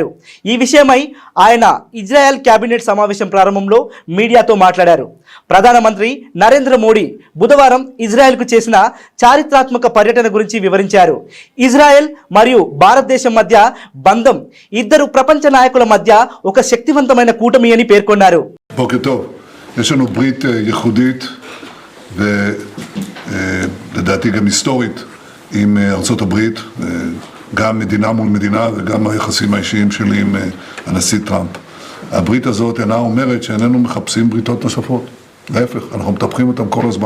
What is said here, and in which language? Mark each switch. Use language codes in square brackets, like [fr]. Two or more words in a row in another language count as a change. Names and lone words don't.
[te] ఈ విషయమై ఆయన ఇజ్రాయెల్ కేబినెట్ సమావేశం ప్రారంభంలో మీడియాతో మాట్లాడారు. ప్రధానమంత్రి నరేంద్ర మోడీ బుధవారం ఇజ్రాయెల్కు చేసిన చారిత్రాత్మక పర్యటన గురించి వివరించారు. ఇజ్రాయెల్ మరియు భారతదేశం మధ్య బంధం ఇద్దరు ప్రపంచ నాయకుల మధ్య ఒక శక్తివంతమైన కూటమి అని పేర్కొన్నారు. [he] לדעתי גם היסטורית עם ארצות הברית, גם מדינה מול מדינה וגם היחסים האישיים שלי עם הנשיא טראמפ. הברית הזאת אינה אומרת שאיננו מחפשים בריתות נוספות, להפך, אנחנו מטפחים אותם כל הזמן.